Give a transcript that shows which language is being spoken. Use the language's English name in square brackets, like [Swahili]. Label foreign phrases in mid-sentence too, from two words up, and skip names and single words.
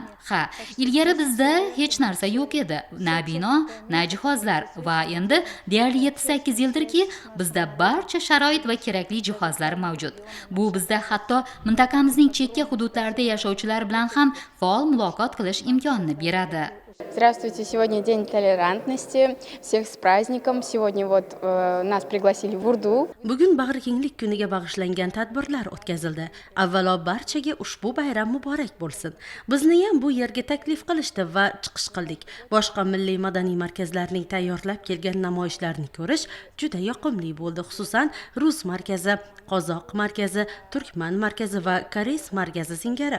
[Uzbek] Ha, ilgari bizda hech narsa yo'q edi. Na bino, na jihozlar va endi deyarli 7-8 yildirki bizda barcha sharoit va kerakli jihozlar mavjud. Bu bizda hatto mintaqamizning chekka hududlarida yashovchilar bilan ham faol muloqot qilish imkonini beradi. [Russian] Здравствуйте, сегодня День толерантности. Всех с праздником. Сегодня нас пригласили в Урду. [Uzbek] Bugun bag'rikenglik kuniga bag'ishlangan tadbirlar o'tkazildi. Avvalo barchaga ushbu bayram muborak bo'lsin. Bizni ham bu yerga taklif qilishdi va chiqish qildik. Boshqa milliy madaniy markazlarning tayyorlab kelgan namoyishlarni ko'rish juda yoqimli bo'ldi, xususan Rus markazi, Qozoq markazi, Turkman markazi va Koreys markazi singari.